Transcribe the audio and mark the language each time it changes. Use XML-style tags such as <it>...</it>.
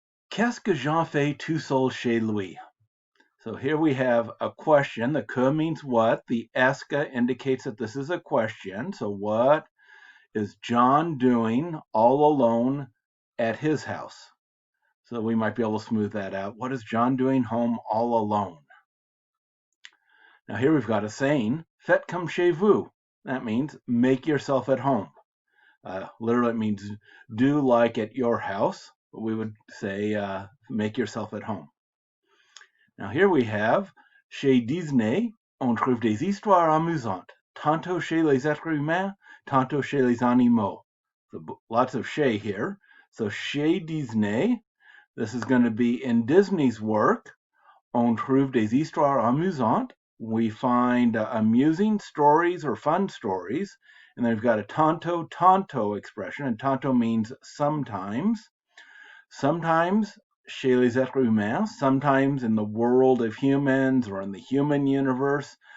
<fr>Qu'est-ce que Jean fait tout seul chez lui?</fr> <en>So here we have a question. The que means what. The est que indicates that this is a question. So what is John doing all alone at his house? So we might be able to smooth that out. What is John doing home all alone? Now here we've got a saying,</en> <fr>faites comme chez vous.</fr> <en>That means make yourself at home. Literally it means do like at your house. We would say make yourself at home. Now here we have</en> <fr>chez Disney, on trouve des histoires amusantes, tantôt chez les êtres humains, tantôt chez les animaux.</fr> <en>So lots of chez here. So chez Disney, this is going to be in Disney's work.</en> <fr>On trouve des histoires amusantes.</fr> <en>We find amusing stories or fun stories. And then we've got a tanto expression, and tanto means sometimes. Sometimes</en> <fr>chez les êtres humains,</fr> <en>sometimes in the world of humans or in the human universe.</en>